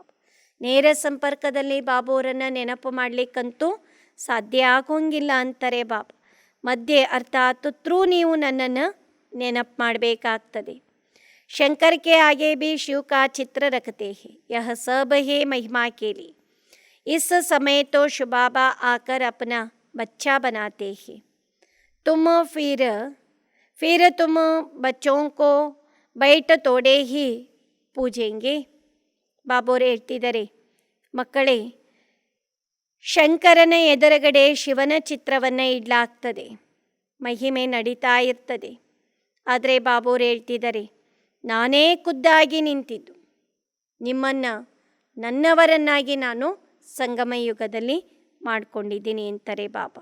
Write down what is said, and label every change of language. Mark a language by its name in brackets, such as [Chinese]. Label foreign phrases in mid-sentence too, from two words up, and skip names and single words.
[Kannada] ನೇರ ಸಂಪರ್ಕದಲ್ಲಿ ಬಾಬೋರನ್ನು ನೆನಪು ಮಾಡಲಿಕ್ಕಂತೂ ಸಾಧ್ಯ ಆಗೋಂಗಿಲ್ಲ ಅಂತಾರೆ ಬಾಬಾ. ಮಧ್ಯೆ ಅರ್ಥಾತ್ ಥ್ರೂ ನೀವು ನನ್ನನ್ನು ನೆನಪು ಮಾಡಬೇಕಾಗ್ತದೆ. [Hindi] शंकर के आगे भी शिव का चित्र रखते हैं, यह सब है महिमा के लिए. इस समय तो शुबाबा आकर अपना बच्चा बनाते हैं. तुम फिर तुम बच्चों को बैठ तोड़े ही पूजेंगे. [Kannada] ಬಾಬೋರು ಹೇಳ್ತಿದ್ದಾರೆ, ಮಕ್ಕಳೇ ಶಂಕರನ ಎದುರುಗಡೆ ಶಿವನ ಚಿತ್ರವನ್ನು ಇಡಲಾಗ್ತದೆ, ಮಹಿಮೆ ನಡೀತಾ ಇರ್ತದೆ. ಆದರೆ ಬಾಬೋರು ಹೇಳ್ತಿದ್ದಾರೆ, ನಾನೇ ಖುದ್ದಾಗಿ ನಿಂತಿದ್ದು ನಿಮ್ಮನ್ನು ನನ್ನವರನ್ನಾಗಿ ನಾನು ಸಂಗಮ ಯುಗದಲ್ಲಿ ಮಾಡಿಕೊಂಡಿದ್ದೀನಿ ಅಂತಾರೆ ಬಾಬಾ.